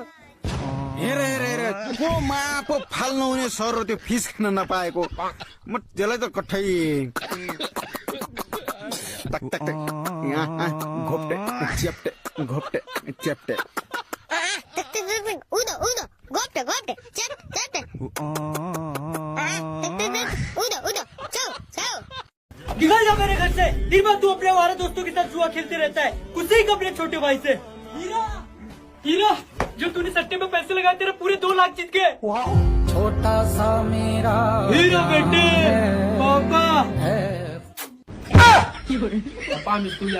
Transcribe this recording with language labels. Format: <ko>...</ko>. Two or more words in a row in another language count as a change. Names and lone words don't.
<ne>हेर को मापो फाल्नु हुने सर र त्यो फिस खान नपाएको म त्यसलाई त कठै टक टक टक घोप्टे च्याप्टे उदो गोप्टे च्याप उदो चाउ</ne> <hi>निकल जा मेरे घर से। दिन भर तू अपने वाले दोस्तों के साथ जुआ खेलते रहता है, कुछ ही अपने छोटे भाई से। हीरा जो तूने सट्टे में पैसे लगाए तेरे पूरे 2 लाख जीत गए। छोटा सा मेरा हीरा बेटे पापा स्कूल कहाँ जा रहे?</hi>